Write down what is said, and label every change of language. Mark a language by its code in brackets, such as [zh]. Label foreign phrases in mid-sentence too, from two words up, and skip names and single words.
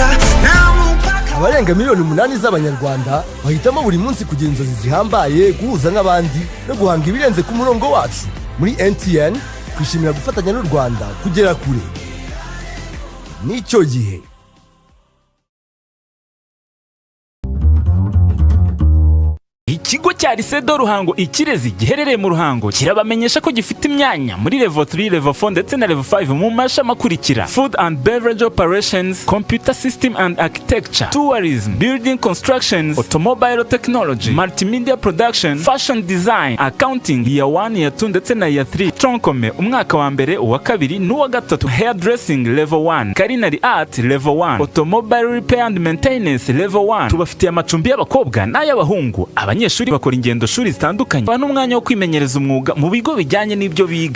[rw] abarenga miliyoni 8 z'abanyarwanda bahitamo buri munsi kugira inzozi zihambaye guhuza n'abandi no guhanga ibirenze ku murongo wacu muri MTN twishimira gufatanya n'u Rwanda kugera kure nicyo gihe Ikigo cya Lisedo Ruhango Ikirezi giherereye mu Ruhango kirabamenyesha ko gifite imyanya muri [en] level 3, level 4 [rw] ndetse na level 5 mu mashami akurikira: [en] Food and Beverage Operations, Computer System and Architecture, Tourism, Building Constructions, Automobile Technology, Multimedia Production, Fashion Design, Accounting Year 1, Year 2 [rw] ndetse na [en] Year 3, [rw] Tronkome umwaka wa mbere, uwa kabiri n'uwa gatatu, [en] Hairdressing Level 1, Culinary Art Level 1, Automobile Repair and Maintenance Level 1. [rw] Tubafitiye amacumbi y'abakobwa n'ay'abahungu. Abanyeshuri bakora ingendo shuri zitandukanye bana umwanya wo kwimenyereza umwuga mu bigo bijyanye n'ibyo biga.